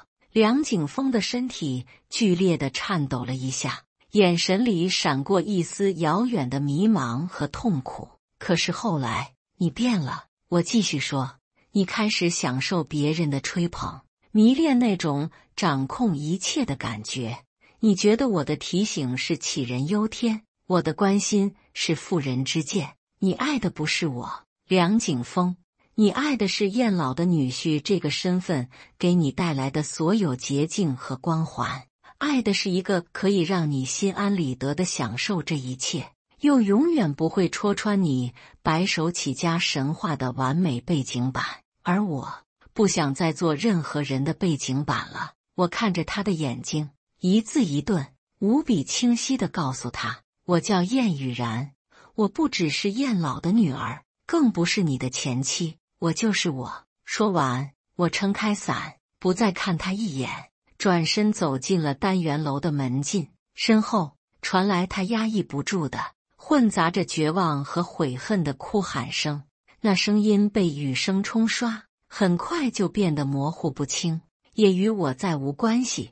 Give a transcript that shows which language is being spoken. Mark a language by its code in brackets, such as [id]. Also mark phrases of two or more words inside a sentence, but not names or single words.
[zh] 梁景峰的身體劇烈地顫抖了一下，眼神裡閃過一絲遙遠的迷茫和痛苦。可是後來，你變了。我繼續說，你開始享受別人的吹捧，迷戀那種掌控一切的感覺。你覺得我的提醒是杞人憂天，我的關心是婦人之見。你愛的不是我，梁景峰，你愛的是燕老的女婿這個身份給你帶來的所有捷徑和光環，愛的是一個可以讓你心安理得地享受這一切，又永遠不會戳穿你白手起家神話的完美背景板。而我不想再做任何人的背景板了。我看着他的眼睛，一字一頓，無比清晰地告訴他，我叫燕雨然，我不只是燕老的女兒，更不是你的前妻，我就是我。說完，我撐開傘，不再看他一眼，轉身走進了單元樓的門禁，身後傳來他壓抑不住的混雜着絕望和悔恨的哭喊聲，那聲音被雨聲沖刷， 很快就變得模糊不清，也與我再無關係。